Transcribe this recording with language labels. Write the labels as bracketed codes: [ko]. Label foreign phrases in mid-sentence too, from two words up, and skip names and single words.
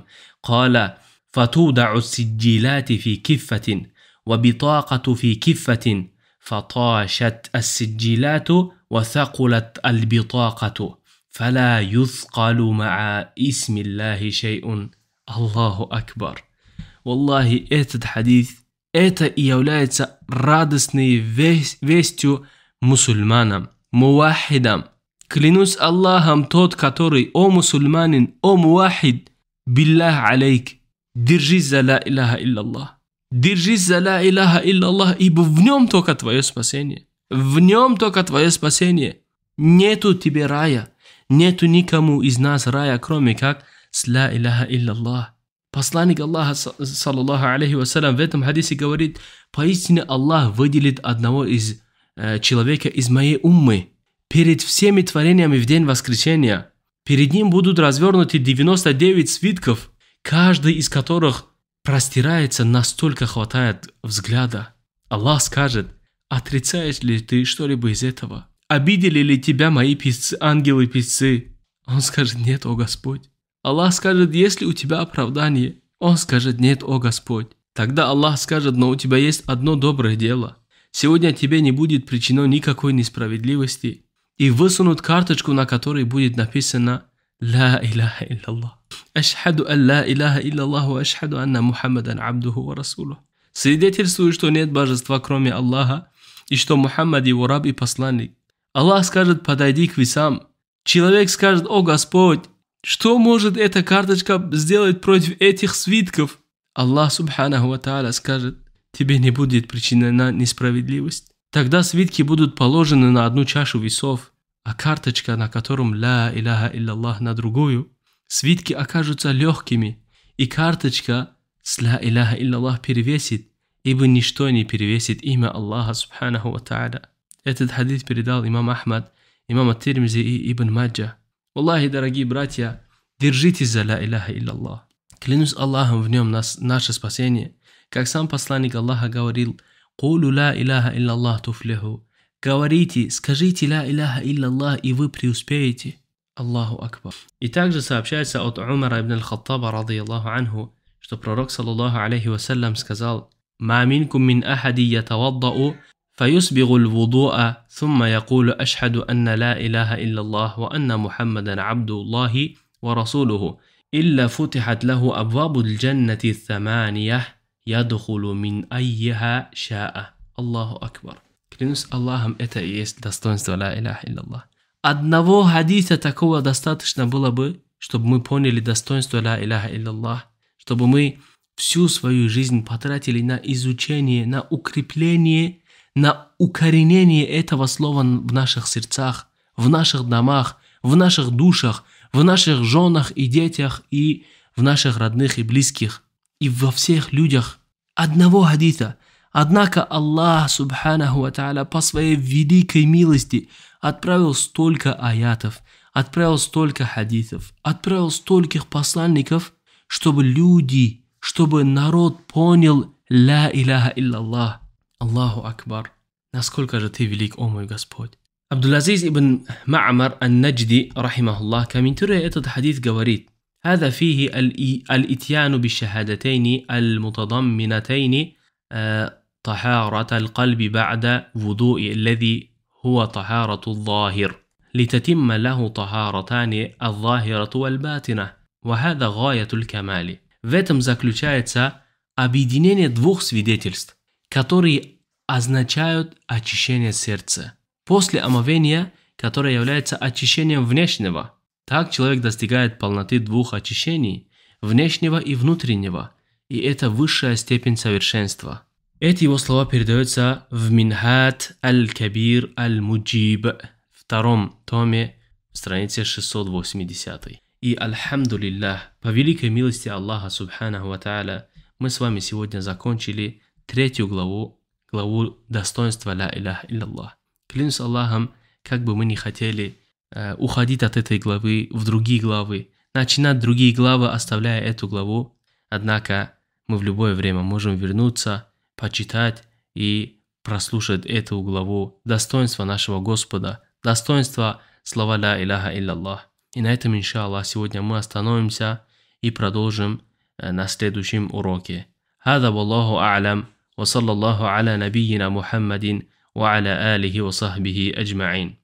[ar] قال فتوضع السجلات في كفة وبطاقة في كفة، فطاشت السجلات وثقلت البطاقة فلا يثقل مع اسم الله شيء. الله أكبر. Wallahi, [ru] этот хадис, это и является радостной вестью мусульманам, мувахидам. Клянусь Аллахом, тот, который, о мусульманин, о мувахид, [ar] بالله عليك, [ru] держись за [ar] لا إله إلا الله. [ru] Держись за [ar] لا إله إلا الله, [ru] ибо в нем только твое спасение. В нем только твое спасение. Нету тебе рая, нету никому из нас рая, кроме как с [ar] لا إله إلا الله. [ru] Посланник Аллаха, [ar] صلى الله عليه وسلم, [ru] в этом хадисе говорит: поистине Аллах выделит одного из человека из моей уммы перед всеми творениями в день воскресения. Перед ним будут развернуты 99 свитков, каждый из которых простирается, настолько хватает взгляда. Аллах скажет: отрицаешь ли ты что-либо из этого? Обидели ли тебя мои писцы, ангелы-писцы? Он скажет: нет, о Господь. Аллах скажет: есть ли у тебя оправдание? Он скажет: нет, о Господь. Тогда Аллах скажет: но у тебя есть одно доброе дело. Сегодня тебе не будет причинено никакой несправедливости. И высунут карточку, на которой будет написано [ar] «لا إله إلا الله». «أشهد أن لا إله إلا الله وأشهد أن محمدا عبده ورسوله». [ru] Свидетельствую, что нет божества, кроме Аллаха, и что Мухаммад его раб и посланник. Аллах скажет: подойди к весам. Человек скажет: о Господь, что может эта карточка сделать против этих свитков? Аллах [ar] سبحانه وتعالى [ru] скажет: тебе не будет причинена несправедливость. Тогда свитки будут положены на одну чашу весов, а карточка, на котором [ar] لا إله إلا الله, [ru] на другую. Свитки окажутся легкими, и карточка с [ar] لا إله إلا الله [ru] перевесит, ибо ничто не перевесит имя Аллаха [ar] سبحانه وتعالى. [ru] Этот хадис передал имам Ахмад, имам ат-Тирмизи и Ибн Маджа. Аллахи, дорогие братья, держитесь за [ar] لا إله إلا الله. [ru] Клянусь Аллахом, в нем наше спасение. Как сам посланник Аллаха говорил: [ar] «قولوا لا إله إلا الله تفلحوا». [ru] Говорите, скажите [ar] لا إله إلا الله, [ru] и вы преуспеете. [ar] الله أكبر. [ru] И также сообщается от Умара ибн аль-Хаттаба, [ar] رضي الله عنه, [ru] что пророк, [ar] صلى الله عليه وسلم قال ما منكم من أحد يتوضأ, فيسبغ الوضوء ثم يقول أشهد أن لا إله إلا الله وأن محمدا عبد الله ورسوله إلا فتحت له أبواب الجنة الثمانية يدخل من أيها شاء». الله أكبر. [ru] Клянусь Аллахом, это и есть достоинство [ar] لا إله إلا الله. [ru] Одного хадиса такого достаточно было бы, чтобы мы поняли достоинство [ar] لا إله إلا الله, [ru] чтобы мы всю свою жизнь потратили на изучение, на укрепление, на укоренение этого слова в наших сердцах, в наших домах, в наших душах, в наших женах и детях, и в наших родных и близких, и во всех людях. Одного хадиса. Однако Аллах [ar] سبحانه وتعالى [ru] по своей великой милости отправил столько аятов, отправил столько хадисов, отправил стольких посланников, чтобы люди, чтобы народ понял [ar] لا إله إلا الله. الله أكبر. [ru] Насколько же ты велик, о мой Господь. Абдул-Азиз ибн Ма'мар ан-Наджди, рахимахуллах, комментируя этот хадис, говорит: [ar] هذا فيه الاتيان بالشهادتين المتضمنتين طهارة القلب بعد وضوء الذي هو طهارة الظاهر لتتم له طهارتان الظاهرة والباطنة وهذا غاية الكمال. [ru] В этом заключается объединение двух свидетельств, которые означают очищение сердца. После омовения, которое является очищением внешнего, так человек достигает полноты двух очищений, внешнего и внутреннего, и это высшая степень совершенства. Эти его слова передаются в Минхат аль-Кабир аль-Муджиб, втором томе, странице 680. И альхамдулиллах, по великой милости Аллаха [ar] سبحانه وتعالى, [ru] мы с вами сегодня закончили третью главу достоинства [ar] لا إله إلا الله. [ru] Клянусь Аллахом, как бы мы ни хотели уходить от этой главы в другие главы, начинать другие главы, оставляя эту главу, однако мы в любое время можем вернуться, почитать и прослушать эту главу, достоинство нашего Господа, достоинство слова [ar] «لا إله إلا الله». [ru] И на этом, иншаллах, сегодня мы остановимся и продолжим на следующем уроке. [ar] هذا والله أعلم وصلى الله على نبينا محمد وعلى آله وصحبه أجمعين.